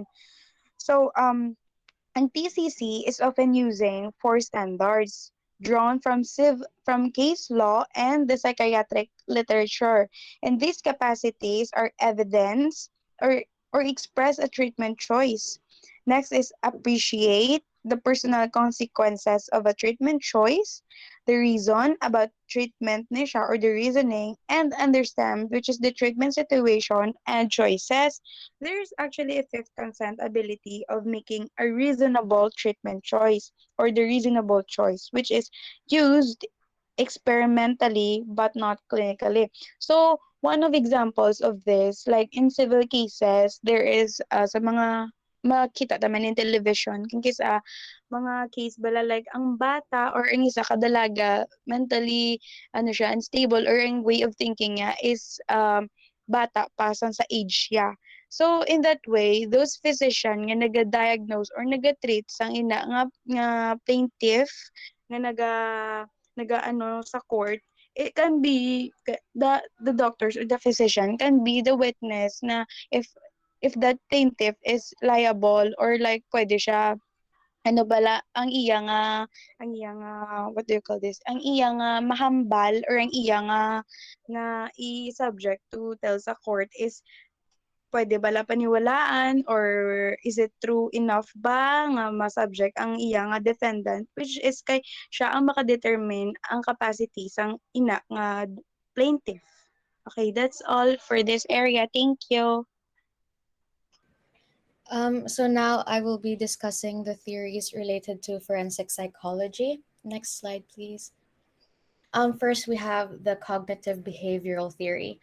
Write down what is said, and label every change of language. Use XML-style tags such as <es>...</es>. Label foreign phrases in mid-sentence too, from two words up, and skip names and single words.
<en>So, and TCC is often using four standards drawn from case law and the psychiatric literature. And these capacities are evidence or express a treatment choice. Next is appreciate the personal consequences of a treatment choice. the reason about treatment</en> <hil>ni siya</hil> <en>or the reasoning and understand which is the treatment situation and choices, there's actually a fifth consent ability of making a reasonable treatment choice or the reasonable choice which is used experimentally but not clinically. So one of examples of this, like in civil cases, there is</en> <hil>sa mga makita naman</hil> <en>in television,</en> <hil>kung kisa mga case bala like ang bata or ang isa kadalaga mentally ano siya unstable or ang</hil> <en>way of thinking</en> <hil>niya is bata pa sa age niya.</hil> <en>So in that way, those physician</en> <hil>nga naga-diagnose or naga-treat sang ina nga plaintiff nga nagaano sa court,</hil> <en>it can be the doctors or the physician can be the witness na if that plaintiff is liable or like pwede</en> <hil>siya ano bala ang iya nga</hil> <en>what do you call this</en> <hil>ang iya nga mahambal or ang iya nga i-subject</hil> <en>to tell</en> <hil>sa court is pwede bala paniwalaan</hil> <en>or is it true enough</en> <hil>ba nga ma-subject ang iya nga defendant</hil> <en>which is</en> <hil>kay siya ang makadetermine ang capacity sang ina nga plaintiff.</hil> <en>Okay, that's all for this area. Thank you. So now I will be discussing the theories related to forensic psychology. Next slide, please. First, we have the cognitive behavioral theory.</en>